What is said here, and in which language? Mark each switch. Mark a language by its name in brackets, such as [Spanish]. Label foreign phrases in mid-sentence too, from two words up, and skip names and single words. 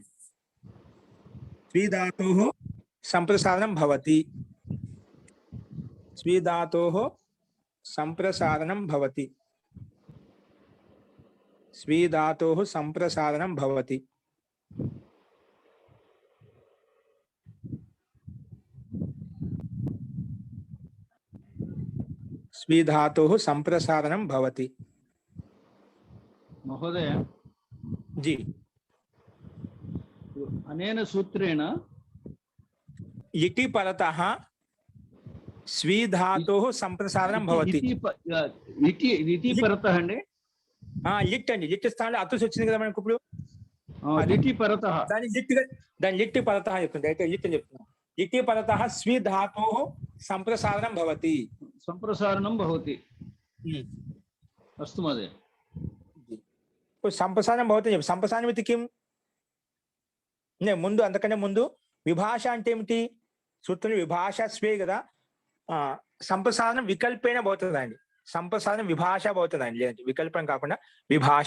[Sanskrit] స్వీ ధాతు సంప్రసారణం భవతి, స్వీ ధాతు సంప్రసారణం భవతి, స్వీ ధాతు సంప్రసారణం భవతి. స్వీ ధాతు సంప్రసారణం భవతి. महोदय जी अनेन सूत्रेण लिटि परतः स्वी धातोः संप्रसारणं भवति. लिटि परतः अंడి. [Telugu] లిట్ అండి. లిట్ స్థానంలో అతుస్ వచ్చింది కదా మనకు. ఇప్పుడు [Sanskrit] लिटि परतः [Telugu] దాని [Sanskrit] లిట్ పరతః [Telugu] చెప్తుంది. అయితే లిట్ అని చెప్తున్నా. [Sanskrit] లిటి పరతः స్వీ ధాతోः సంప్రసారణం భవతి. संप्रसारणं भवति. अस्तु महोदय. [Telugu] ఇప్పుడు [Sanskrit] సంప్రసారణం భవతి [Telugu] చెప్పి సంప్రసారణం ఇది కిం? ముందు అంతకన్నా ముందు విభాష అంటే ఏమిటి? సూత్రం [Sanskrit] విభాష స్వే [Telugu] కదా. సంప్రసారణం వికల్పేన భవుతుందండి. సంప్రసారణం విభాష భవుతుందండి, లేదంటే వికల్పం కాకుండా విభాష.